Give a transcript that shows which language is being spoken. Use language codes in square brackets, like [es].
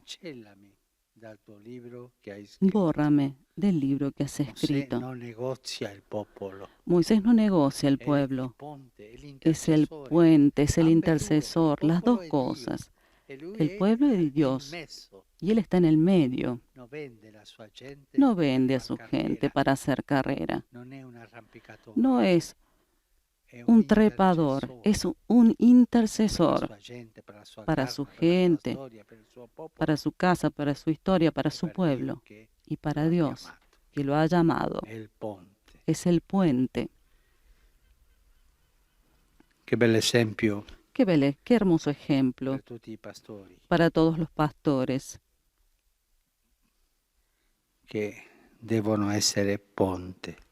[it] cancellami dal tuo libro che hai scritto. [es] bórrame del libro que has [it] Mosè [es] escrito. [it] non negozia il popolo. [es] Moisés no negocia el pueblo, es el puente, es el intercesor, las dos cosas. El pueblo es de Dios y Él está en el medio. No vende a su gente para hacer carrera. No es un trepador, es un intercesor para su gente, para su casa, para su historia, para su pueblo y para Dios, que lo ha llamado. Es el puente. [it] Che bel esempio [es] Qué hermoso ejemplo [it] per tutti i pastori [es] para todos los pastores [it] che devono essere ponte.